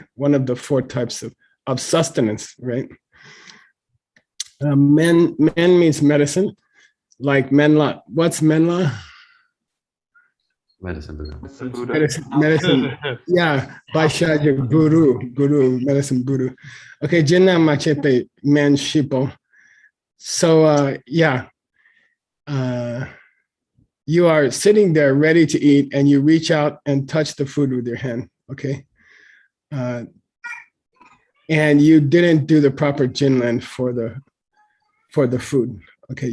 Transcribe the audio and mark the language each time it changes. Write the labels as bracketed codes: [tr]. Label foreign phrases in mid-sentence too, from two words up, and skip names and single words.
[en] One of the 4 types of sustenance, right? Men means medicine, like menla. What's menla? Medicine Buddha. Medicine, yeah, Baishaja guru, medicine guru. [bo] Okay, Jinna Machepe, men shipo. [en] So, yeah, you are sitting there ready to eat and you reach out and touch the food with your hand, okay? And you didn't do the proper jinlan for the food, okay?